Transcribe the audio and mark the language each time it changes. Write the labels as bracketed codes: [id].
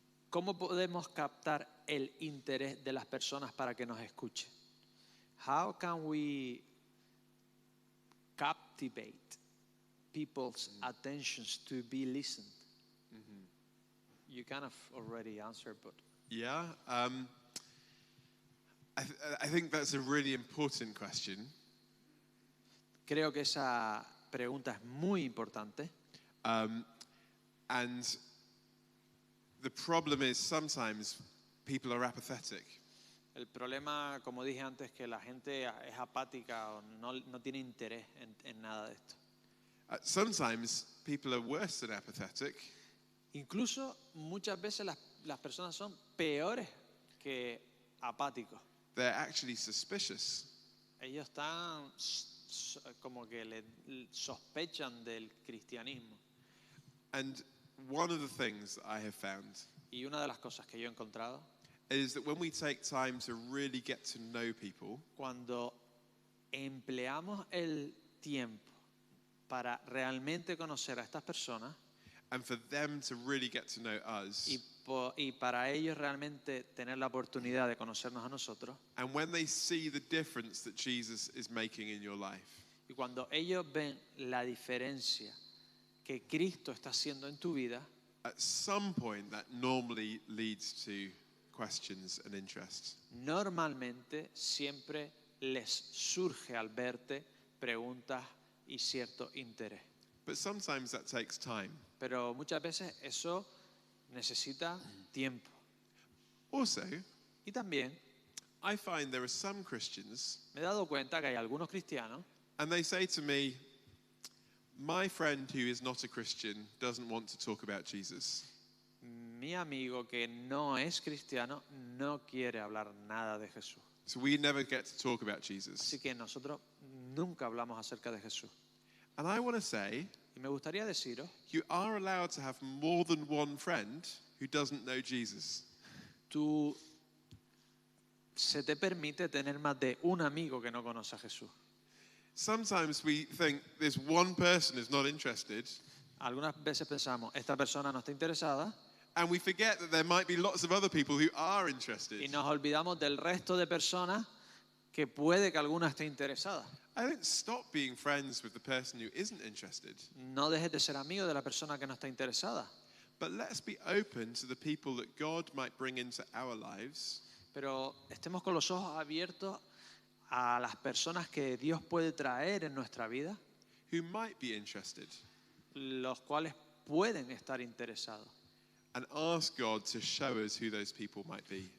[es] ¿Cómo podemos captar el interés de las personas para que nos escuchen? [en] How can we captivate people's attentions to be listened? You kind of already answered, but Yeah, I think that's a really important question. [es] creo que esa pregunta es muy importante. [en] And the problem is sometimes people are apathetic. [es] El problema, como dije antes, es que la gente es apática o no tiene interés en nada de esto. [en] Sometimes people are worse than apathetic. [es] Incluso muchas veces las personas son peores que apáticos. [en] They're actually suspicious. [es] Ellos están como que sospechan del cristianismo. [en] And one of the things that I have found [es] Y una de las cosas que yo he encontrado, [en] is that when we take time to really get to know people, [es] cuando empleamos el tiempo para realmente conocer a estas personas [en] and for them to really get to know us, [es] y para ellos realmente tener la oportunidad de conocernos a nosotros, [en] and when they see the difference that Jesus is making in your life, [es] y cuando ellos ven la diferencia que Cristo está haciendo en tu vida, [en] at some point that normally leads to questions and interests. [es] normalmente siempre les surge al verte preguntas y cierto interés. [en] But sometimes that takes time. [es] Pero muchas veces eso necesita tiempo. [en] Also, [es] Y también [en] I find there are some Christians, [es] me he dado cuenta que hay algunos cristianos [en] and they say to me, my friend who is not a Christian doesn't want to talk about Jesus. [es] mi amigo que no es cristiano no quiere hablar nada de Jesús. [en] So we never get to talk about Jesus. [es] Así que nosotros nunca hablamos acerca de Jesús. [en] And I want to say, [es] Y me gustaría deciros, [en] you are allowed to have more than one friend who doesn't know Jesus. [es] tú se te permite tener más de un amigo que no conoce a Jesús. [en] Sometimes we think this one person is not interested, [es] Algunas veces pensamos, esta persona no está interesada, [en] and we forget that there might be lots of other people who are interested. [es] y nos olvidamos del resto de personas que puede que alguna esté interesada. [en] I don't stop being friends with the person who isn't interested, [es] No dejes de ser amigo de la persona que no está interesada, [en] but let's be open to the people that God might bring into our lives [es] pero estemos con los ojos abiertos a las personas que Dios puede traer en nuestra vida, [en] who might be interested, [es] los cuales pueden estar interesados. [en] and ask God to show us who those people might be.